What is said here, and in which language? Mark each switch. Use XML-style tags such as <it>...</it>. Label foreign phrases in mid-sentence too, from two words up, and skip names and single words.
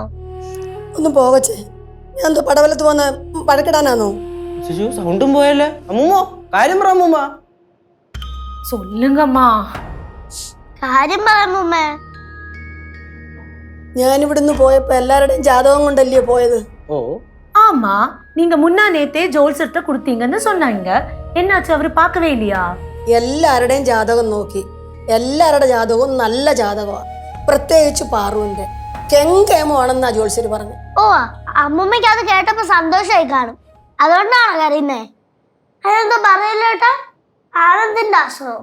<ml>ഒന്ന് പോകച്ചേ, ഞാൻ എന്തോ പടവലത്ത് പോന്ന വഴക്കിടാനാണോ? സൗണ്ടും പോയല്ലേ? അമ്മൂമ്മ കാര്യം പറ അമ്മൂമ്മ.</ml> <ta>சொல்லுங்கம்மா.</ta> <ml>കാര്യം പറയാമേ. ഞാനിവിടുന്ന് പോയപ്പോ എല്ലാവരുടെയും ജാതകം കൊണ്ടല്ലേ പോയത്. ഓ</ml> <ta>ஆமா, நீங்க முன்னா நேத்தே ஜோல்சர்ட்ட கொடுத்தீங்கன்னு சொன்னாங்க. என்னாச்சு, அவரு பார்க்கவே இல்லையா?</ta> <ml>എല്ലാവരുടെയും ജാതകം നോക്കി, എല്ലാവരുടെ ജാതകവും നല്ല ജാതകമാണ്. പ്രത്യേകിച്ച് പാറുവിന്റെ കെങ്കേമോ ആണെന്നാ ജോത്സ്യര് പറഞ്ഞു. ഓ, അമ്മൂമ്മയ്ക്ക് അത് കേട്ടപ്പോ സന്തോഷമായി കാണും, അതുകൊണ്ടാണോ കരയുന്നേ? അതെന്തോ പറയില്ല കേട്ടാ, ആനന്ദിന്റെ ആശ്രമം.</ml>